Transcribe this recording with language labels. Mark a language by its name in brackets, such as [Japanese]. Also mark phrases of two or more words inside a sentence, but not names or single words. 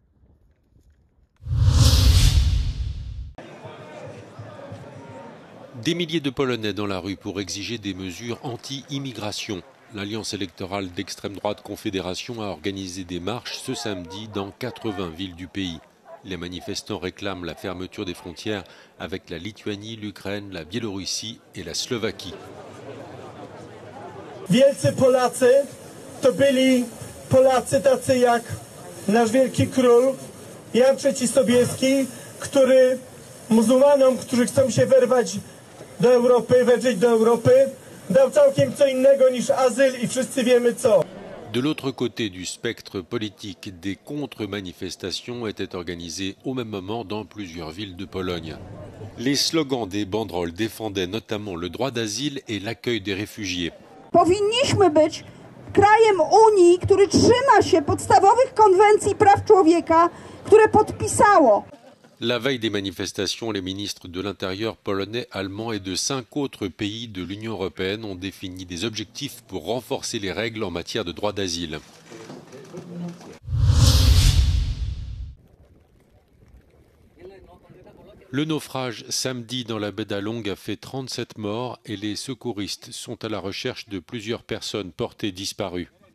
[French] Des milliers de Polonais dans la rue pour exiger des mesures anti-immigration. L'alliance électorale d'extrême droite Confédération a organisé des marches ce samedi dans 80 villes du pays. Les manifestants réclament la fermeture des frontières avec la Lituanie, l'Ukraine, la Biélorussie et la Slovaquie. [Polish] Wielcy Polacy to byli Polacy tacy jak nasz wielki król Jan III Sobieski, który muzułmanom, którzy chcą się wyrwać do Europy, wedrzeć do Europy, dał całkiem co innego niż azyl i wszyscy wiemy co. [French] De l'autre côté du spectre politique, des contre-manifestations étaient organisées au même moment dans plusieurs villes de Pologne. Les slogans des banderoles défendaient notamment le droit d'asile et l'accueil des réfugiés. [Polish] Powinniśmy być krajem Unii, który trzyma się podstawowych konwencji praw człowieka, które podpisało. [French] La veille des manifestations, les ministres de l'Intérieur polonais, allemands et de 5 autres pays de l'Union européenne ont défini des objectifs pour renforcer les règles en matière de droit d'asile. Le naufrage samedi dans la baie d'Along a fait 37 morts et les secouristes sont à la recherche de plusieurs personnes portées disparues.